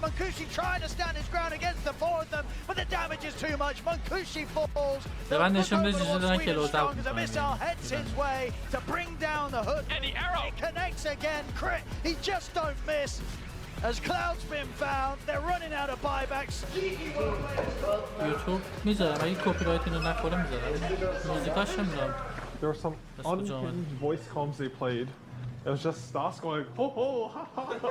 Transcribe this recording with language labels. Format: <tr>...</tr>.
<en>Munkushi trying to stand his ground against the four of them, but the damage is too much. Munkushi falls. The strong as a missile heads his way to bring down the hood. And the arrow. He connects again. Crit. He just don't miss. As Cloud's been found, they're running out of buybacks.</en> <fa>YouTube میذارم اگه کپی رایت اینو نخوره میذارم موزیکاش نمیذارم.</fa> <en>There were some unhinged voice comms they played. It was just Stas going ho ho ha ha.</en>